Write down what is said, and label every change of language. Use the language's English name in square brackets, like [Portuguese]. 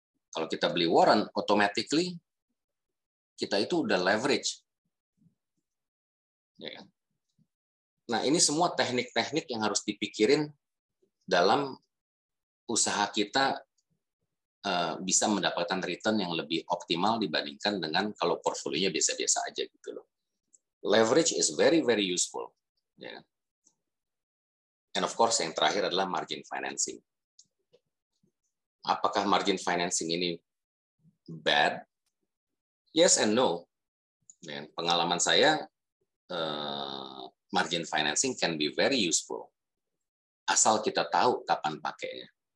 [Indonesian] Kalau kita beli warrant, automatically kita itu udah leverage. Ya kan? Nah, ini semua teknik-teknik yang harus dipikirin dalam usaha kita bisa mendapatkan return yang lebih optimal dibandingkan dengan kalau portfolionya biasa-biasa aja gitu loh. [English] Leverage is very very useful. [Indonesian] Ya. And of course yang terakhir adalah margin financing. Apakah margin financing ini bad? Yes and no. Dan pengalaman saya margin financing can be very useful asal kita tahu kapan pakainya.